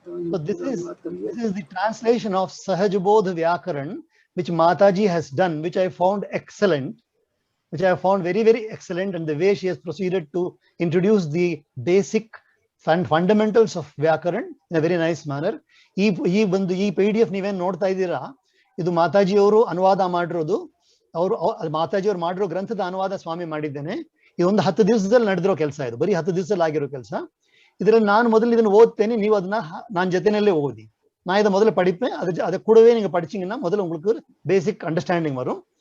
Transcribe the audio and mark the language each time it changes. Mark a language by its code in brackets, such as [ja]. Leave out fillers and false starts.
[en] So this is the translation of Sahajbodh Vyakaran, which Mataji has done, which I found excellent, which I found very, very excellent, and the way she has proceeded to introduce the basic fundamentals of Vyakaran in a very nice manner. [kn] ಈ PDF ನೀವೇನು ನೋಡ್ತಾ ಇದ್ದೀರಾ, ಇದು ಮಾತಾಜಿ ಅವರು ಅನುವಾದ ಮಾಡಿರೋದು. ಮಾತಾಜಿ ಅವರು ಮಾಡಿರೋ ಗ್ರಂಥದ ಅನುವಾದ ಸ್ವಾಮಿ ಮಾಡಿದ್ದೇನೆ. ಈ ಒಂದು 10 ದಿವಸದಲ್ಲಿ ನಡೆದಿರೋ ಕೆಲಸ, ಇದು ಬರೀ 10 ದಿವಸದಲ್ಲಿ ಆಗಿರೋ ಕೆಲಸ. ಇದರಲ್ಲಿ ನಾನು ಮೊದಲು ಇದನ್ನು ಓದ್ತೇನೆ, ನೀವು ಅದನ್ನ ನಾನು ಜೊತೆನಲ್ಲೇ ಓದಿ. [ta] நான் இதை முதல்ல படிப்பேன், அதை கூடவே நீங்க படிச்சீங்கன்னா முதல்ல உங்களுக்கு பேசிக் அண்டர்ஸ்டாண்டிங் வரும்.